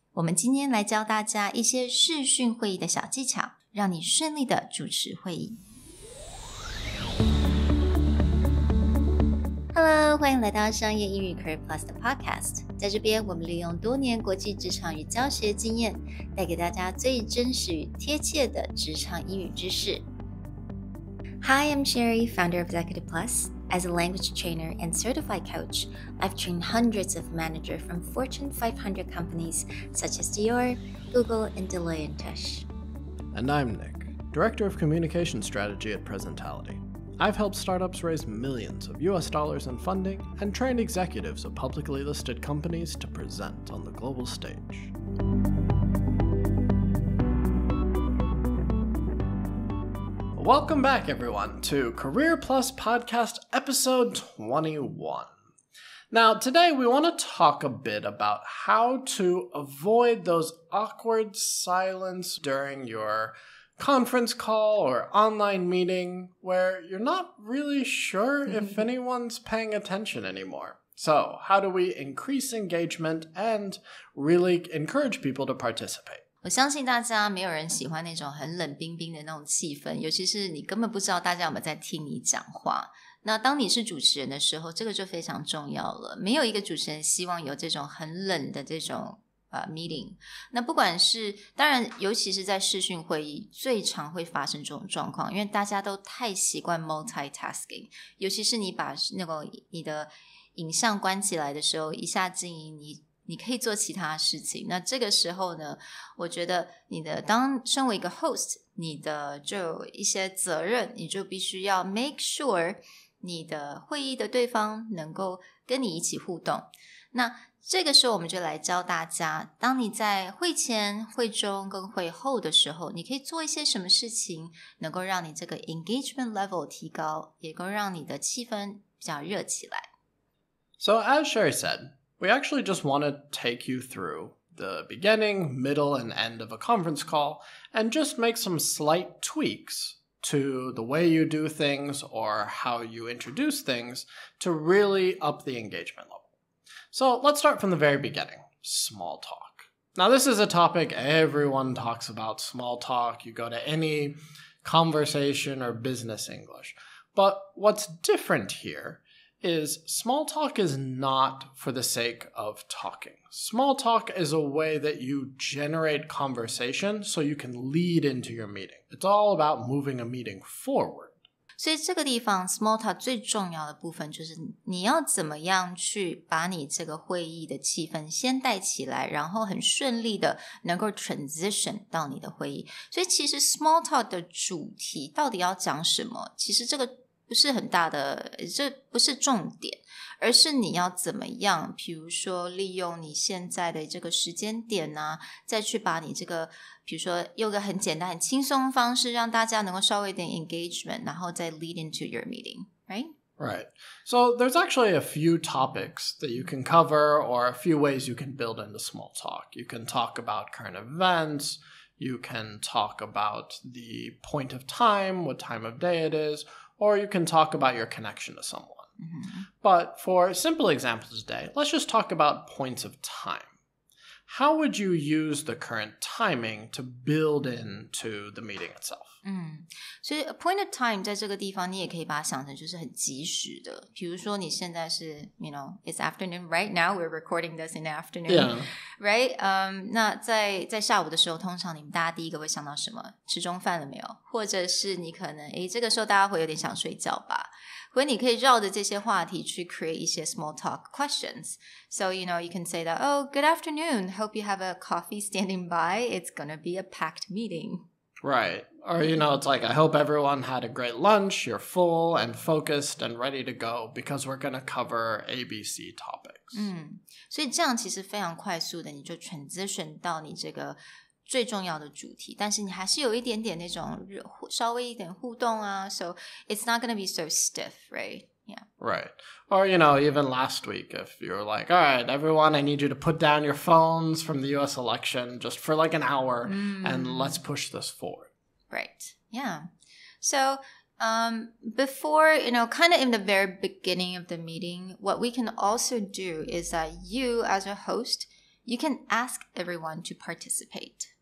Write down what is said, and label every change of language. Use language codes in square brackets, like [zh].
[zh] 我们今天来教大家一些视讯会议的小技巧，让你顺利的主持会议。 [en] Hello， [zh] 欢迎来到商业英语 Career Plus 的 Podcast。在这边，我们利用多年国际职场与教学经验，带给大家最真实与贴切的职场英语知识。 [en] Hi, I'm Sherry, founder of Executive Plus. As a language trainer and certified coach, I've trained hundreds of managers from Fortune 500 companies such as Dior, Google, and Deloitte & Touche. And I'm Nick, Director of Communication Strategy at Presentality.I've helped startups raise millions of US dollars in funding and trained executives of publicly listed companies to present on the global stage. Welcome back, everyone, to Career Plus Podcast Episode 21. Now, today we want to talk a bit about how to avoid those awkward silence during your conference call or online meeting where you're not really sure if anyone's paying attention anymore. So, how do we increase engagement and really encourage people to participate? [zh] 我相信大家没有人喜欢那种很冷冰冰的那种气氛，尤其是你根本不知道大家有没有在听你讲话。那当你是主持人的时候，这个就非常重要了。没有一个主持人希望有这种很冷的这种meeting。那不管是当然尤其是在视讯会议最常会发生这种状况，因为大家都太习惯 multitasking， 尤其是你把你的影像关起来的时候，一下静音，你可以做其他事情。那这个时候呢，我觉得当身为一个 host， 你的就有一些责任，你就必须要 [en] make sure [zh] 你的会议的对方能够跟你一起互动。那这个时候我们就来教大家，当你在会前、会中跟会后的时候，你可以做一些什么事情能够让你这个 engagement level 提高，也能够让你的气氛比较热起来。 [en] So as Sherry said, we actually just want to take you through the beginning, middle, and end of a conference call and just make some slight tweaks to the way you do things or how you introduce things to really up the engagement level.So let's start from the very beginning, small talk. Now this is a topic everyone talks about, small talk. You go to any conversation or business English. But what's different here is small talk is not for the sake of talking. Small talk is a way that you generate conversation so you can lead into your meeting. It's all about moving a meeting forward. [zh] 所以这个地方 small talk 最重要的部分就是你要怎么样去把你这个会议的气氛先带起来，然后很顺利的能够 transition 到你的会议。所以其实 small talk 的主题到底要讲什么，其实这个不是很大的，这不是重点，而是你要怎么样，比如说利用你现在的这个时间点啊，再去把你这个比如说用个很简单很轻松的方式让大家能够稍微一点 engagement， 然后再 [en] lead into your meeting, right? Right. So there's actually a few topics that you can cover or a few ways you can build into small talk. You can talk about current events. You can talk about the point of time, what time of day it is, or you can talk about your connection to someone. But for simple examples today, let's just talk about points of time.How would you use the current timing to build into the meeting itself? [zh] 所以 point of time 在这个地方你也可以把它想成就是很及时的，比如说你现在是 [en] it's afternoon right now, we're recording this in the afternoon, yeah. right? [zh] 那在下午的时候通常你们大家第一个会想到什么？吃中饭了没有？或者是你可能这个时候大家会有点想睡觉吧，或者你可以绕着这些话题去 create 一些 small talk questions. [en] So, you can say that, oh, good afternoon. Hope you have a coffee standing by. It's going to be a packed meeting. Right. Or, it's like, I hope everyone had a great lunch. You're full and focused and ready to go because we're going to cover ABC topics. [zh] 所以这样其实非常快速的你就 transition 到你这个最重要的主题，但是你还是有一点点那种稍微一点互动啊， [en] so it's not going to be so stiff, right? Yeah. Right. Or, even last week, if you're like, all right, everyone, I need you to put down your phones from the US election just for like an hour and let's push this forward. Right. Yeah. So before, kind of in the very beginning of the meeting, what we can also do is that you as a host, you can ask everyone to participate.